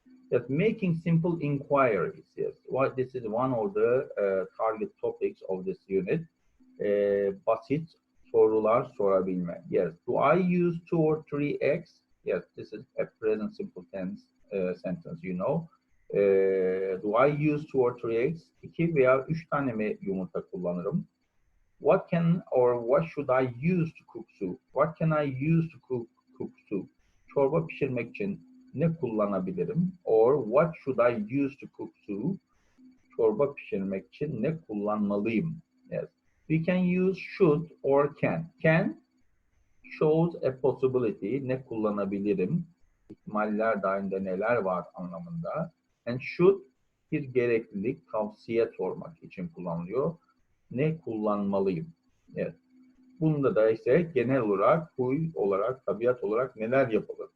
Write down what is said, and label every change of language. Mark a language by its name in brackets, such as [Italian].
[English] That making simple inquiries. Yes, this is one of the target topics of this unit. [Turkish] Basit sorular sorabilme. [English] Yes. Do I use 2 or 3x? Yes, this is a present simple tense sentence, you know. Do I use 2 or 3 eggs? [Turkish] 2 veya 3 tane mi yumurta kullanırım? [English] What should I use to cook soup? What can I use to cook soup? [Turkish] Çorba pişirmek için ne kullanabilirim? [English] Or what should I use to cook soup? [Turkish] Çorba pişirmek için ne kullanmalıyım? [English] Yes. We can use should or can. Can shows a possibility. [Turkish] Ne kullanabilirim? İhtimaller dahilinde neler var anlamında. And should bir gereklilik, tavsiye sormak için kullanılıyor. Ne kullanmalıyım? Evet. Bunda da ise genel olarak, huy olarak, tabiat olarak neler yapılır?